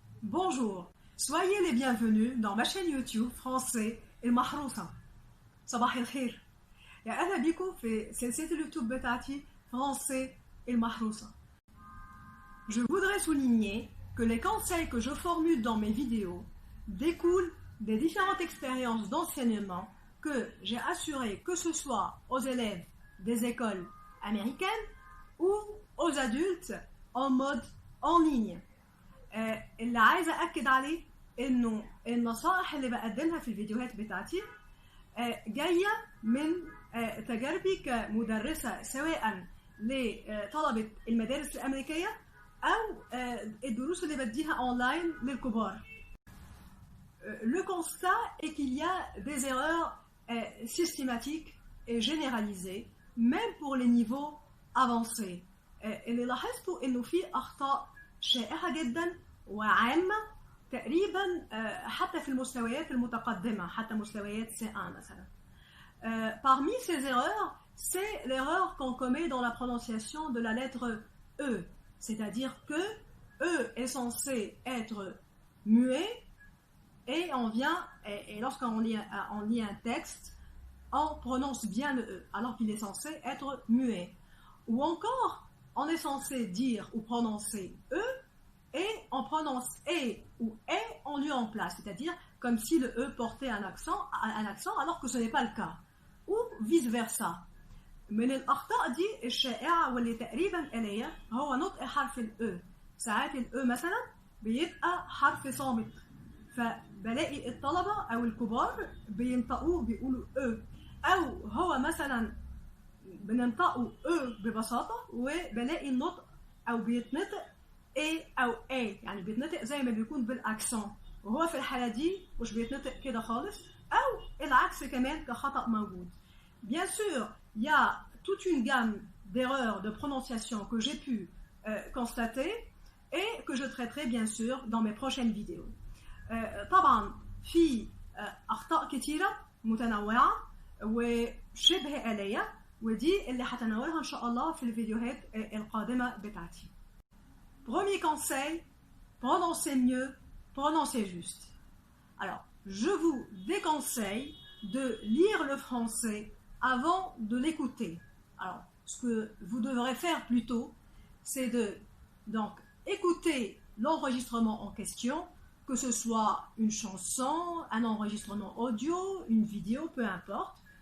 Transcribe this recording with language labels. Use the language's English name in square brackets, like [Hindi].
[French] Bonjour, soyez les bienvenus dans ma chaîne YouTube français المحروسة. [Arabic] صباح الخير. يا أهلا بكم في سلسلة اليوتيوب بتاعتي français المحروسة. [French] Je voudrais souligner que les conseils que je formule dans mes vidéos découlent des différentes expériences d'enseignement que j'ai assurées, que ce soit aux élèves des écoles américaines ou aux adultes en mode en ligne. [Arabic] اللي عايزه اكد عليه انه النصائح اللي بقدمها في الفيديوهات بتاعتي جايه من تجاربي كمدرسه سواء لطلبه المدارس الامريكيه او الدروس اللي بديها اونلاين للكبار. [French] Le constat est qu'il y a des erreurs systématiques et généralisées même pour les niveaux avancés. [Arabic] اللي لاحظته انه في اخطاء شائعة جدا وعامة تقريبا حتى في المستويات المتقدمة حتى مستويات C1 مثلا. [French] Parmi ces erreurs, c'est l'erreur qu'on commet dans la prononciation de la lettre E, c'est-à-dire que E est censé être muet et on vient et lorsqu'on lit un texte, on prononce bien le E alors qu'il est censé être muet. Ou encore on est censé dire ou prononcer E et on prononce E ou E en lieu en place, c'est-à-dire comme si le E portait un accent alors que ce n'est pas le cas, ou vice-versa. [Arabic] من الأخطاء دي الشائعة واللي تقريبا آلية هو نطق حرف ال E. ساعات ال E مثلا بيبقى حرف صامت فبلاقي الطلبة أو الكبار بينطقوه بيقولوا E أو هو مثلا بننطقه E ببساطة وبلاقي النطق أو بيتنطق A أو A يعني بيتنطق زي ما بيكون بالأكسون وهو في الحالة دي مش بيتنطق كده خالص أو العكس كمان كخطأ موجود. [French] Bien sûr, il y a toute une gamme d'erreurs de prononciation que j'ai pu constater et que je traiterai bien sûr dans mes prochaines vidéos. [Arabic] طبعا في أخطاء كتيرة متنوعة وشبه آلية ودي اللي هتناولها ان شاء الله في الفيديوهات القادمه بتاعتي. [French] Premier conseil, prononcez mieux, prononcez juste. Alors, je vous déconseille de lire le français avant de l'écouter. Alors, ce que vous devrez faire plutôt, c'est de donc écouter l'enregistrement en question, que ce soit une chanson, un enregistrement audio, une vidéo, peu importe.